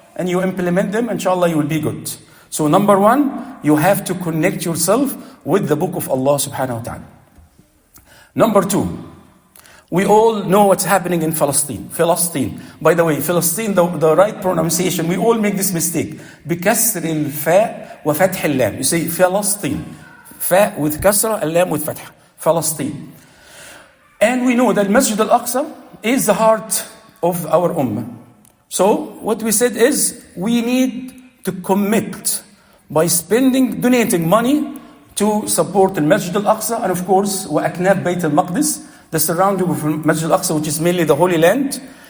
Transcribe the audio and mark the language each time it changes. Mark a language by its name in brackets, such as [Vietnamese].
[English] And you implement them, inshallah, you will be good. So number 1, you have to connect yourself with the book of Allah subhanahu wa ta'ala. Number 2, we all know what's happening in Palestine. By the way, Palestine, the right pronunciation, we all make this mistake. [Arabic] بكسر الفاء وفتح اللام. [English] You say Palestine. Fa with kasra, al-lam with fatha. Palestine. And we know that Masjid al-Aqsa is the heart of our ummah. So what we said is we need to commit by donating money to support the Masjid al-Aqsa and of course [Arabic] وأكناف بيت المقدس, [English] the surrounding of Masjid al-Aqsa, which is mainly the Holy Land.